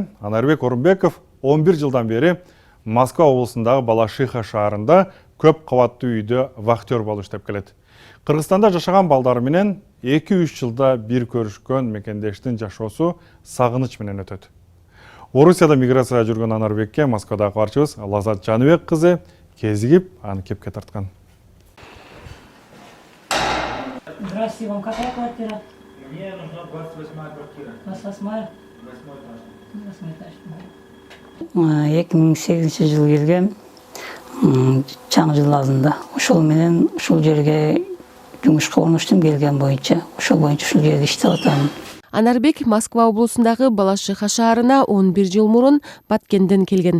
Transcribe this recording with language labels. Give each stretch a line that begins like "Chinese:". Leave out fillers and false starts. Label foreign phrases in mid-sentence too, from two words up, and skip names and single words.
Kyrgyz: Анарбек Орунбеков 11 жылдан бери Москва облусундагы Балашиха шаарында көп кабаттуу үйдө вахтер болуп иштеп келет. Кыргызстанда жашаган балдары менен 2-3 жылда бир көрүшкөн мекендештин жашоосу сагыныч менен өтөт. Орусияда миграцияда жүргөн Анарбекке Москвадагы кабарчыбыз Лазат Жаныбек кызы кезигип, аны кепке тарткан.
Russian: Здравствуйте, вам какая квартира? Мне нужна 28-я квартира. 28-я? 8 этаж.
Kyrgyz: 2008 жылы келгем, чаң жыл алдында. Ошол менен ушул жерге жумушка орноштум келген боюнча. Ошол боюнча ушул жерде иштеп атам. Анарбек Москва облусундагы Балашиха шаарына 11 жыл мурун Баткенден келген.